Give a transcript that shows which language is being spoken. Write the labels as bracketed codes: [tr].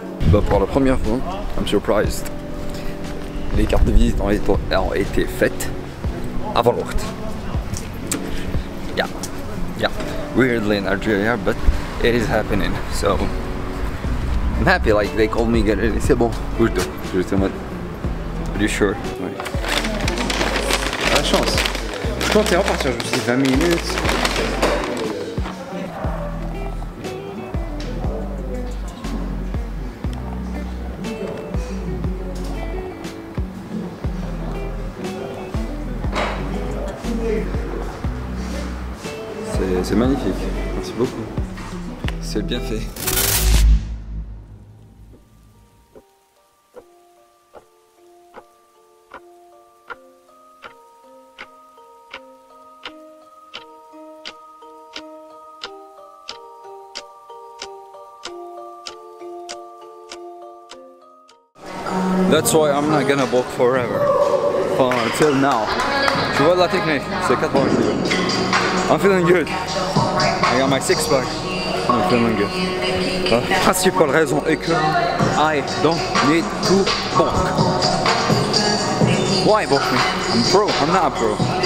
[fr] Bah pour la première fois, [en] I'm surprised. [fr] Les cartes de visite ont été faites avant le [ar] وقت. [en] Yeah. Weirdly in Algeria, but it is happening. So I'm happy. [fr] Like they called me, c'est bon. J'étais en mode, [en] are you sure? [fr] Ouais. La chance. Je comptais repartir, je me suis dit 20 minutes. C'est magnifique, merci beaucoup. C'est bien fait. [en] That's why I'm not gonna bulk forever. Until now. [fr] Tu vois la technique, c'est 80 kg. [en] I'm feeling good. I got my six pack. I'm feeling good. [fr] La principale raison est que [en] I don't need to bulk. Why bulk me? I'm pro. I'm not a pro.